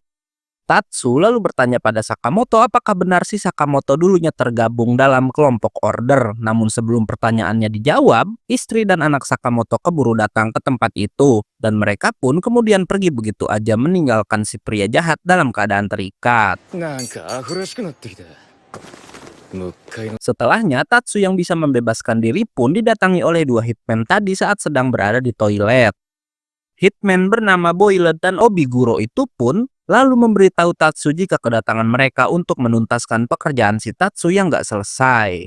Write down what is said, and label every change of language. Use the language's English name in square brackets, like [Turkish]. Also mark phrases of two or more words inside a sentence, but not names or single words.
[Indonesian] Tatsu lalu bertanya pada Sakamoto apakah benar si Sakamoto dulunya tergabung dalam kelompok order. Namun sebelum pertanyaannya dijawab, istri dan anak Sakamoto keburu datang ke tempat itu. Dan mereka pun kemudian pergi begitu aja meninggalkan si pria jahat dalam keadaan terikat. [Japanese] なんかアホらしくなってきた。もう一回の [Indonesian] Setelahnya, Tatsu yang bisa membebaskan diri pun didatangi oleh dua hitman tadi saat sedang berada di toilet. Hitman bernama Boilet dan Obiguro itu pun lalu memberitahu Tatsu jika kedatangan mereka untuk menuntaskan pekerjaan si Tatsu yang gak selesai.